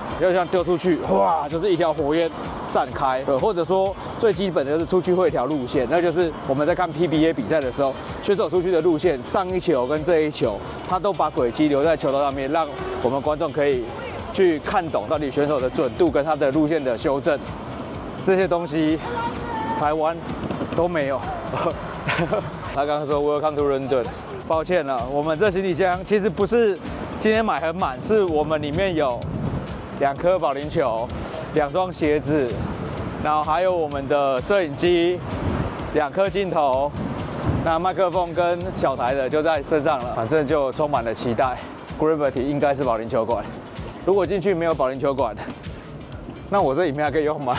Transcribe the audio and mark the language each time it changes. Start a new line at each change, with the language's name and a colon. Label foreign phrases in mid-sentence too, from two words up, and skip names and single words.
Chinese: 就像丟出去，哇，就是一條火焰散開，或者說最基本的就是出去會有一條路線，那就是我們在看 PBA 比賽的時候，選手出去的路線，上一球跟這一球，他都把軌跡留在球道上面，讓我們觀眾可以去看懂到底選手的準度跟他的路線的修正，這些東西台灣都沒有。他剛剛說
English: Welcome to London，
Chinese: 抱歉了，我們這行李箱其實不是今天買很滿，是我們裡面有2顆保齡球、2雙鞋子，然後還有我們的攝影機、2顆鏡頭，那麥克風跟小台的就在身上了，反正就充滿了期待。Gravity 應該是保齡球館，如果進去沒有保齡球館，那我這裡面還可以用嗎？